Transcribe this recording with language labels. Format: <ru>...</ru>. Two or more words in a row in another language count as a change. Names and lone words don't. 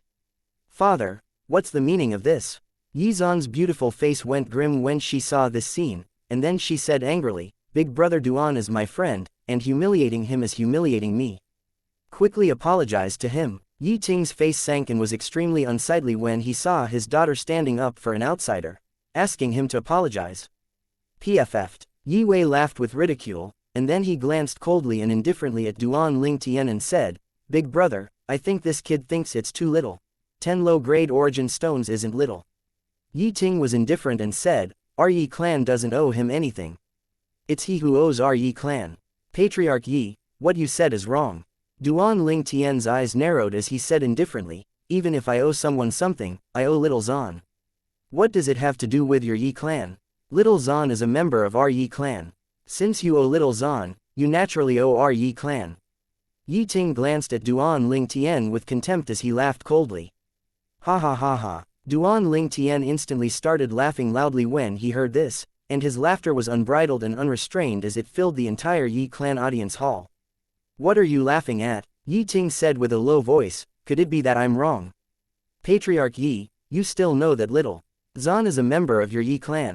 <en>Father, what's the meaning of this? Yi Zan's beautiful face went grim when she saw this scene, and then she said angrily, Big brother Duan is my friend, and humiliating him is humiliating me. Quickly apologized to him. Yi Ting's face sank and was extremely unsightly when he saw his daughter standing up for an outsider, asking him to apologize. PFF'd. Yi Wei laughed with ridicule, and then he glanced coldly and indifferently at Duan Ling Tian and said, Big brother, I think this kid thinks it's too little. 10 low-grade origin stones isn't little. Yi Ting was indifferent and said, Our Yi clan doesn't owe him anything. It's he who owes our Yi clan. Patriarch Yi, what you said is wrong. Duan Ling Tian's eyes narrowed as he said indifferently, Even if I owe someone something, I owe Little Zan. What does it have to do with your Yi clan? Little Zan is a member of our Yi clan. Since you owe Little Zan, you naturally owe our Yi clan. Yi Ting glanced at Duan Ling Tian with contempt as he laughed coldly. Ha ha ha ha. Duan Ling Tian instantly started laughing loudly when he heard this, and his laughter was unbridled and unrestrained as it filled the entire Yi clan audience hall. What are you laughing at? Yi Ting said with a low voice, Could it be that I'm wrong? Patriarch Yi, you still know that Little Zan is a member of your Yi clan.</en>